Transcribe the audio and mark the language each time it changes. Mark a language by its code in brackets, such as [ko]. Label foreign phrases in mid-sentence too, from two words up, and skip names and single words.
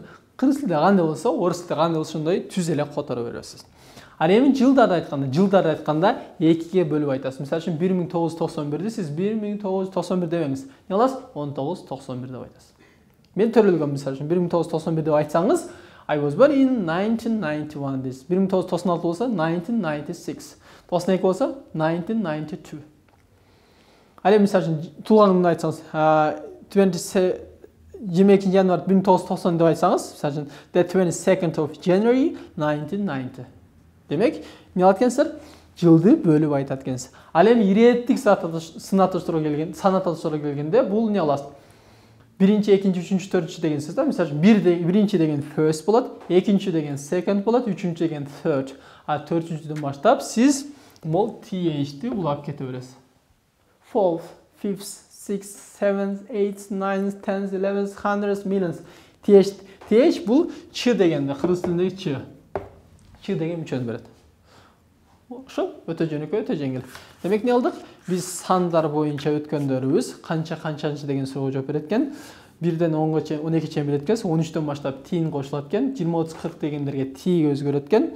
[ky] Кыргыз тилде кандай болсо, орус тилде кандай болсо ошондой түз эле которо бересиз. Ал эми жылдарды айтканда 2ге бөлүп айтасыз. Мисалы үчүн 1991ди сиз 1991 дебеңиз. Не кыласыз? 1991 деп айтасыз. Мен төрөлгөм, мисалы үчүн 1991 деп айтсаңыз, [en] I was born in 1991 дейсиз. [ky] 1996 болсо 1996. 92 болсо 1992. Ал эми мисалы үчүн туулганыңызды айтсаңыз, 22 январь 1990 деп айтсаңыз, мисалы үчүн [en] the 22nd of January 1990. [ky] Демек, эмне кылат экенсиздер? Жылды бөлүп айтат экенсиз. Ал эми иреттик санатыштырууга келгенде бул эмне кыласыз? Биринчи, экинчи, үчүнчү, төртүнчү деген сөз да. Мисалы үчүн биринчи деген first болот, экинчи деген second болот, үчүнчү деген third. А төртүнчүдөн баштап сиз мол th-ти улап кете бересиз. 4, 5, 6, 7, 8, 9, 10, 11, [en] hundreds, millions. [ky] th бул ч дегенде, кыргыз тилиндеги ч. Ч деген мүчөнү берет. Ошо өтө жөнөкөй, өтө жеңил. Демек эмне кылдык? Биз сандар боюнча өткөндөрүбүз канча деген суроого жооп берет экен. 1ден 10га чейин, 12 чейин берет экен, 13төн баштап тин кошулат экен, 20, 30, 40 дегендерге ти өзгөрөт экен.